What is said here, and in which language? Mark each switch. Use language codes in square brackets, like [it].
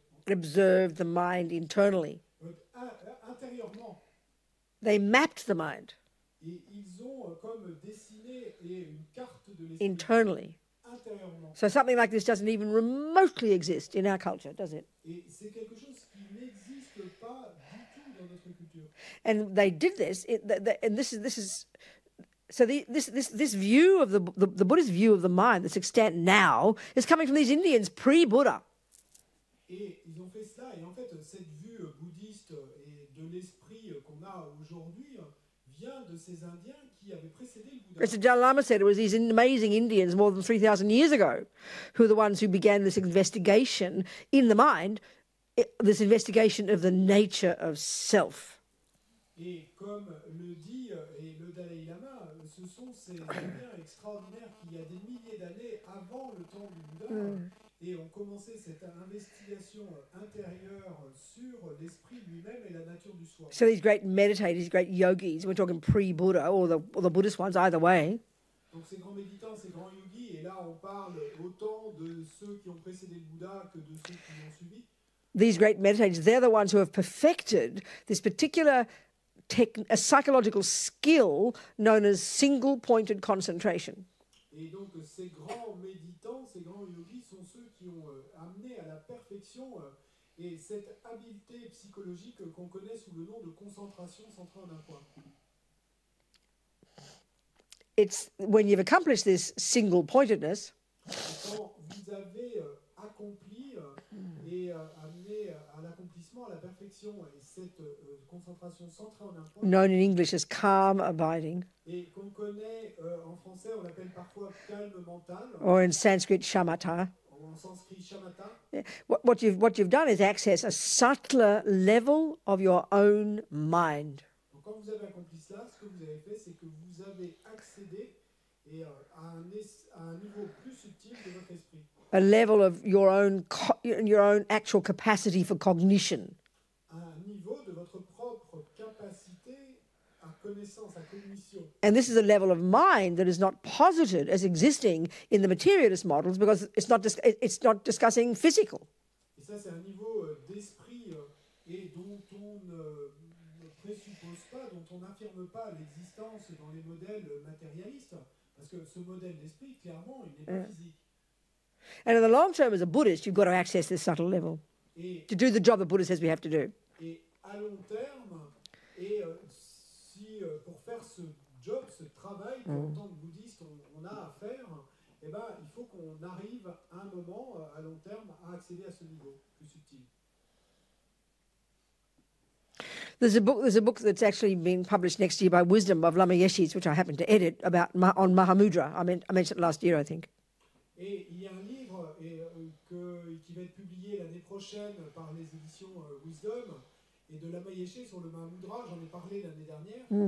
[en] observed the mind internally. [fr] Intérieurement. [en] They mapped the mind. [fr] Et ils ont comme dessiné une carte de l'esprit. [en] Internally. [fr] Intérieurement. [en] So something like this doesn't even remotely exist in our culture, does it? [fr] Et c'est quelque chose qui n'existe pas du tout dans notre culture. [en] And they did this, and this is so this view of the Buddhist view of the mind that's extant now is coming from these Indians pre-Buddha. [fr] Et ils ont fait cela, et en fait cette vue bouddhiste et de l'esprit qu'on a aujourd'hui vient de ces Indiens qui avaient précédé le Bouddha. [en] As the Dalai Lama said, it was these amazing Indians more than 3,000 years ago who are the ones who began this investigation in the mind, this investigation of the nature of self. [fr] Et comme le dit le Dalai Lama, ce sont ces Indiens extraordinaires qui, il y a des milliers d'années avant le temps du Bouddha, et ont commencé cette investigation intérieure sur l'esprit lui-même et la nature du soi. [en] So these great meditators, these great yogis, we're talking pre-Buddha or the Buddhist ones, either way. [fr] Donc ces grands méditants, ces grands yogis, et là on parle autant de ceux qui ont précédé le Bouddha que de ceux qui l'ont suivi. [en] These great meditators, they're the ones who have perfected this particular a psychological skill known as single-pointed concentration. [fr] Et donc ces grands méditants, ces grands yogis sont ceux qui ont amené à la perfection et cette habileté psychologique qu'on connaît sous le nom de concentration centrée en un point. [en] It's when you've accomplished this single-pointedness. [fr] Quand vous avez accompli et amené à l'accomplissement, à la perfection, et cette concentration centrée en un point. [en] Known in English as calm abiding. [fr] Et qu'on connaît en français, on l'appelle parfois calme mental. [en] Or in Sanskrit, shamatha. [fr] Ou en sanskrit, shamatha. Yeah. [en] What you've done is access a subtler level of your own mind. [fr] Donc quand vous avez accompli cela, ce que vous avez fait, c'est que vous avez accédé à un niveau plus subtil de votre esprit. [en] A level of your own actual capacity for cognition. [fr] Un niveau de votre propre capacité à connaissance, à cognition. [en] And this is a level of mind that is not posited as existing in the materialist models because it's not discussing physical. [fr] Et ça, c'est un niveau d'esprit et dont on ne présuppose pas, dont on n'affirme pas l'existence dans les modèles matérialistes, parce que ce modèle d'esprit, clairement, il n'est pas physique. [en] And in the long term, as a Buddhist, you've got to access this subtle level to do the job the Buddha says we have to do. [fr] Et à long terme, et pour faire ce job, ce travail qu'en tant que bouddhiste on a à faire, eh ben, il faut qu'on arrive à un moment, à long terme, à accéder à ce niveau plus subtil. [en] There's a book that's actually being published next year by Wisdom of Lama Yeshe's, which I happen to edit, on Mahamudra. I mentioned it last year, I think. [fr] Et il y a un livre qui va être publié l'année prochaine par les éditions Wisdom et de Lama Yeshe sur le Mahamudra. J'en ai parlé l'année dernière.